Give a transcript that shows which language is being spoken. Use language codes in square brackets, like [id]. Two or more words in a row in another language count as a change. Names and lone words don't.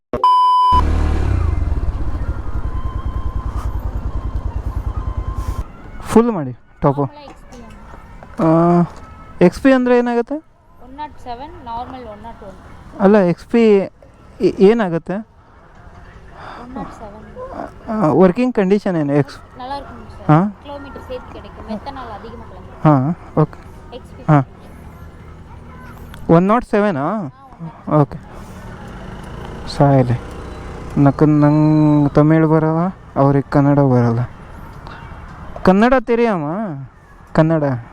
[kn] ಫುಲ್ ಮಾಡಿ ಟಾಪು. ಎಕ್ಸ್ ಪಿ ಅಂದರೆ ಏನಾಗುತ್ತೆ? 107 ನಾರ್ಮಲ್ 101. ಅಲ್ಲ ಎಕ್ಸ್ ಪಿ ಏನಾಗುತ್ತೆ? 107 ವರ್ಕಿಂಗ್ ಕಂಡೀಷನ್ ಏನು? [ta] நல்லா இருக்கும் சார். ஆ கிலோமீட்டர் சேர்த்து கிடைக்கும். மெத்தனால் அதிகமாக கிளம்பும். [kn] ಹಾಂ ಓಕೆ. XP ಹಾಂ 107 ಓಕೆ. ಸಾಯಲಿ ನಂಗೆ ತಮಿಳು ಬರಲ್ಲ, ಅವ್ರಿಗೆ ಕನ್ನಡ ಬರಲ್ಲ. ಕನ್ನಡ ತೆರಿಯಮ್ಮ, ಕನ್ನಡ.